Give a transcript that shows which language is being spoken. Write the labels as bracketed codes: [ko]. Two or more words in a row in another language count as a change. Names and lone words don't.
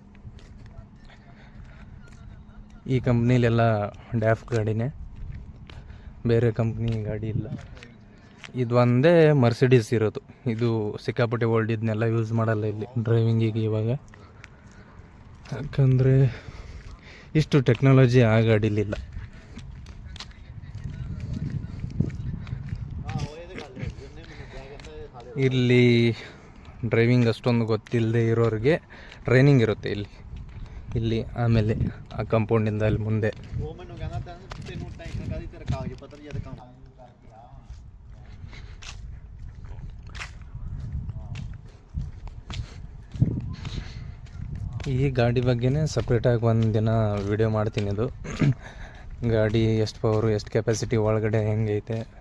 [kn] ಈ ಕಂಪ್ನಿಲೆಲ್ಲ ಡ್ಯಾಫ್ ಗಾಡಿನೇ ಬೇರೆ ಕಂಪ್ನಿ ಗಾಡಿ ಇಲ್ಲ ಇದು ಒಂದೇ ಮರ್ಸಿಡೀಸ್ ಇರೋದು ಇದು ಸಿಕ್ಕಾಪಟ್ಟೆ ಓಲ್ಡ್ ಇದನ್ನೆಲ್ಲ ಯೂಸ್ ಮಾಡಲ್ಲ ಇಲ್ಲಿ ಡ್ರೈವಿಂಗಿಗೆ ಇವಾಗ ಯಾಕಂದರೆ ಇಷ್ಟು ಟೆಕ್ನಾಲಜಿ ಆ ಗಾಡೀಲಿಲ್ಲ ಇಲ್ಲಿ ಡ್ರೈವಿಂಗ್ ಅಷ್ಟೊಂದು ಗೊತ್ತಿಲ್ಲದೆ ಇರೋರಿಗೆ ಟ್ರೈನಿಂಗ್ ಇರುತ್ತೆ ಇಲ್ಲಿ ಆಮೇಲೆ ಆ ಕಾಂಪೌಂಡಿಂದ ಅಲ್ಲಿ ಮುಂದೆ [pa] ਉਹ ਮੈਨੂੰ ਕਹਿੰਦਾ ਤੈਨੂੰ ਟੈਨਸ਼ਨ ਕਾਦੀ ਤੇਰਾ ਕਾਗਜ਼ ਪੱਤਰ ਜਦ ਕੰਮ ਕਰਕੇ ਆ [kn] ಈ ಗಾಡಿ ಬಗ್ಗೆನೇ ಸಪ್ರೇಟಾಗಿ ಒಂದು ದಿನ ವಿಡಿಯೋ ಮಾಡ್ತೀನಿ ಅದು ಗಾಡಿ ಎಷ್ಟು ಪವರು ಎಷ್ಟು ಕೆಪಾಸಿಟಿ ಒಳಗಡೆ ಹೆಂಗೈತೆ